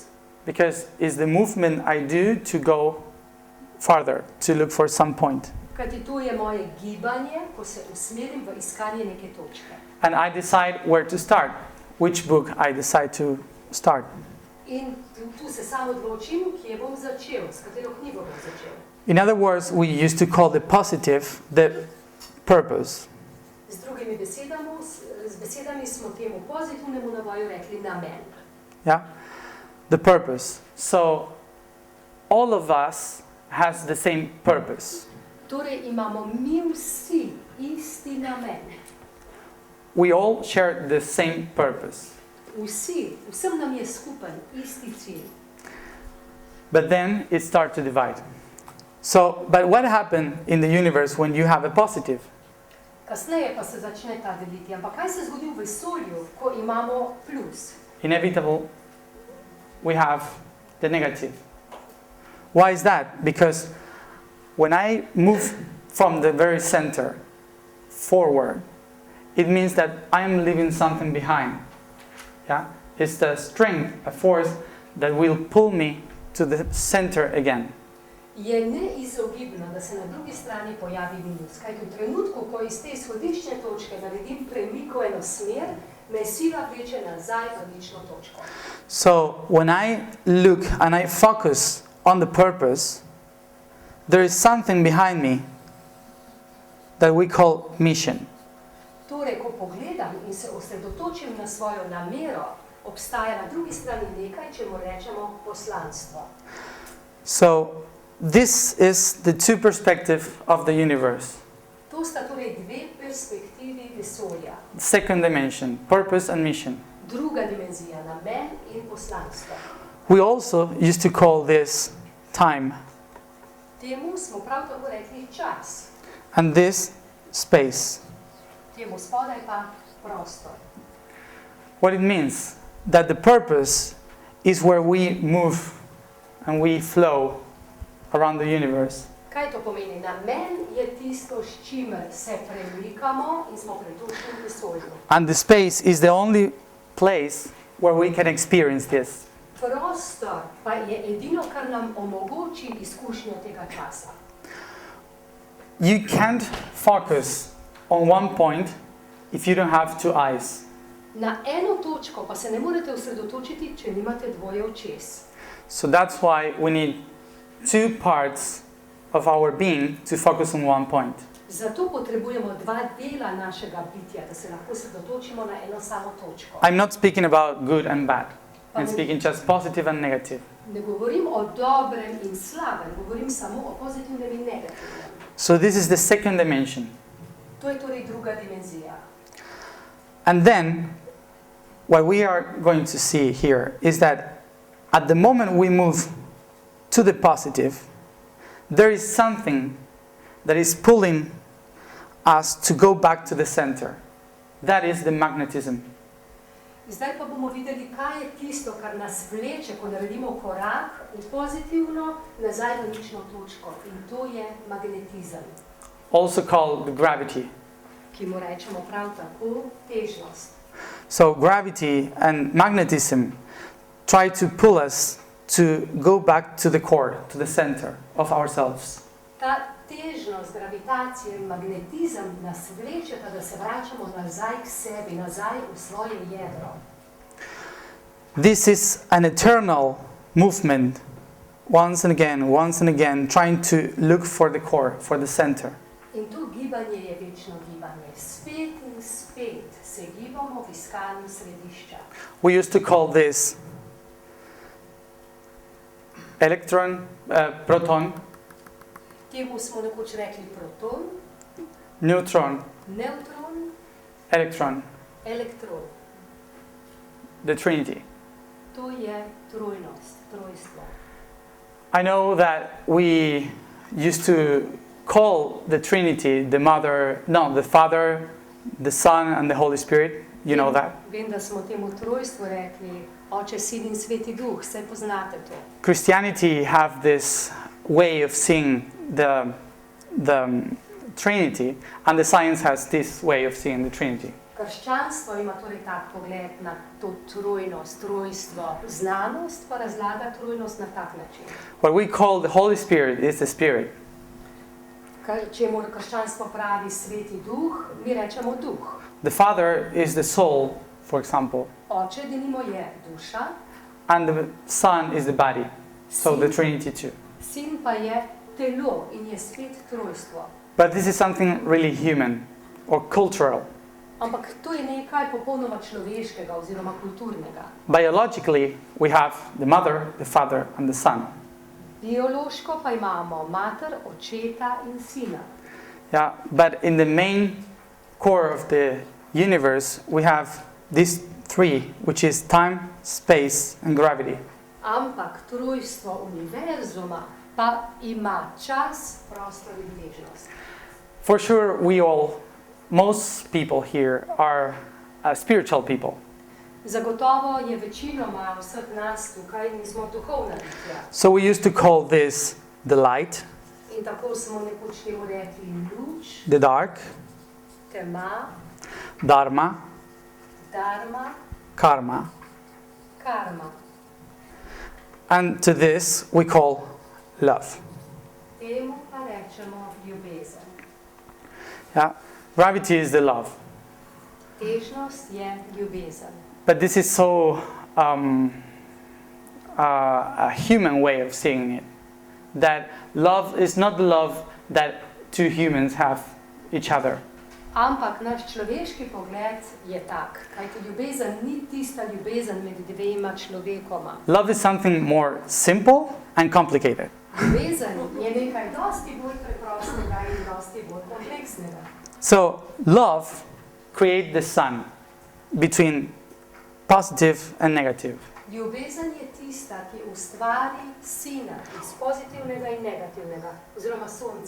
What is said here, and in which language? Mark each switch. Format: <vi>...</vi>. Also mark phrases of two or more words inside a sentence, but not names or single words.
<en>Because it's the movement I do to go farther, to look for some point.</en> <sl>Kajti tu je moje gibanje, ko se usmerim v iskanje neke točke.</sl> <en>And I decide where to start, which book I decide to start.</en> <sl>In tu se sam odločim, kje bom začel, s katero knjigo bom začel.</sl> <en>In other words, we used to call the positive the purpose.</en> <sl>Z drugimi besedami smo temu pozitivnemu navoju rekli namen.</sl> <en>Yeah? The purpose. So all of us has the same purpose.</en> <sl>Torej imamo mi vsi isti namen.</sl> <en>We all share the same purpose.</en> <sl>Vsem nam je skupen isti cilj.</sl> <en>But then it starts to divide. So, but what happened in the universe when you have a positive?</en> <sl>Kasneje pa se začne ta deliti. Ampak kaj se zgodi v vesolju, ko imamo plus?</sl> <en>Inevitable, we have the negative. Why is that? Because when I move from the very center forward, it means that I'm leaving something behind. Yeah? It's the strength, a force that will pull me to the center again.</en> <sl>Je neizogibno, da se na drugi strani pojavi minus. Kajti v trenutku, ko iz te izhodiščne točke naredim premik v eno smer, me sila vleče nazaj v nično točko.</sl> <en>So when I look and I focus on the purpose, there is something behind me that we call mission.</en> <sl>Torej, ko pogledam in se osredotočim na svojo namero, obstaja na drugi strani nekaj, čemu rečemo poslanstvo.</sl> <en>So this is the two perspectives of the universe.</en> <sl>To sta torej dve perspektivi vesolja.</sl> <en>Second dimension, purpose and mission.</en> <sl>Druga dimenzija, namen in poslanstvo.</sl> <en>We also used to call this time.</en> <sl>Temu smo prav tako rekli čas.</sl> <en>And this space.</en> <sl>Temu spodaj pa prostor.</sl> <en>What it means, that the purpose is where we move and we flow around the universe.</en> <sl>Kaj to pomeni? Namen je tisto, s čimer se premikamo in smo pretočeni v vesolju.</sl> <en>And the space is the only place where we can experience this.</en> <sl>Prostor pa je edino, kar nam omogoči izkušnjo tega časa.</sl> <en>You can't focus on one point if you don't have two eyes.</en> <sl>Na eno točko pa se ne morete osredotočiti, če nimate dvoje očes.</sl> <en>So that's why we need two parts of our being to focus on one point.</en> <sl>Zato potrebujemo dva dela našega bitja, da se lahko osredotočimo na eno samo točko.</sl> <en>I'm not speaking about good and bad. and speaking just positive and negative.</en> <sl>Ne govorim o dobrem in slabem, govorim samo o pozitivnem in negativnem.</sl> <en>So this is the second dimension.</en> <sl>To je torej druga dimenzija.</sl> <en>And then, what we are going to see here is that at the moment we move to the positive, there is something that is pulling us to go back to the center. That is the magnetism.</en> <sl>Zdaj pa bomo videli, kaj je tisto, kar nas vleče, ko naredimo korak v pozitivno, nazaj v nično točko. In to je magnetizem.</sl> <en>Also called gravity.</en> <sl>Ki mu rečemo prav tako težnost.</sl> <en>So gravity and magnetism try to pull us to go back to the core, to the center of ourselves.</en> <sl>Ta težnost, gravitacija in magnetizem nas vlečeta, da se vračamo nazaj k sebi, nazaj v svoje jedro.</sl> <en>This is an eternal movement, once and again, trying to look for the core, for the center.</en> <sl>In to gibanje je večno gibanje. Spet in spet se gibamo v iskanju središča.</sl> <en>We used to call this proton,</en> <sl>Temu smo nekoč rekli proton,</sl> <en>neutron,</en> <sl>neutron,</sl> <en>electron,</en> <sl>elektron.</sl> <en>the Trinity.</en> <sl>To je trojnost, trojstvo.</sl> <en>I know that we used to call the Trinity the Father, the Son, and the Holy Spirit. You know that.</en> <sl>Vem, da smo temu trojstvu rekli Oče, Sin in Sveti Duh, saj poznate to.</sl> <en>Christianity have this way of seeing the Trinity, and the science has this way of seeing the Trinity.</en> <sl>Krščanstvo ima torej tak pogled na to trojnost, trojstvo. Znanost pa razlaga trojnost na tak način.</sl> <en>What we call the Holy Spirit is the Spirit.</en> <sl>Čemu krščanstvo pravi Sveti Duh, mi rečemo Duh.</sl> <en>The Father is the soul, for example.</en> <sl>Oče, denimo, je duša.</sl> <en>And the Son is the body. So the Trinity too.</en> <sl>Sin pa je telo in je spet trojstvo.</sl> <en>But this is something really human or cultural.</en> <sl>Ampak to je nekaj popolnoma človeškega oziroma kulturnega.</sl> <en>Biologically, we have the Mother, the Father, and the Son.</en> <sl>Biološko pa imamo mater, očeta in sina.</sl> <en>Yeah, but in the main core of the universe, we have these three, which is time, space, and gravity.</en> <sl>Ampak trojstvo univerzuma pa ima čas, prostor in težnost.</sl> <en>For sure, most people here are spiritual people.</en> <sl>Zagotovo je večinoma vseh nas tukaj, mi smo duhovna bitja.</sl> <en>So we used to call this the light,</en> <sl>In tako smo nekoč temu rekli luč,</sl> <en>the dark,</en> <sl>tema,</sl> <en>dharma,</en> <sl>dharma,</sl> <en>karma.</en> <sl>karma.</sl> <en>And to this we call love.</en> <sl>Temu pa rečemo ljubezen.</sl> <en>Yeah? Gravity is the love.</en> <sl>Težnost je ljubezen.</sl> <en>But this is so a human way of seeing it. That love is not the love that two humans have each other.</en> <sl>Ampak naš človeški pogled je tak, kajti ljubezen ni tista ljubezen med dvema človekoma.</sl> <en>Love is something more simple and complicated.</en> <sl>Ljubezen je nekaj dosti bolj preprostega in dosti bolj kompleksnega.</sl> <en>So love creates the sun between positive and negative.</en> <sl>Ljubezen je tista, ki ustvari sina iz pozitivnega in negativnega, oziroma sonce.</sl>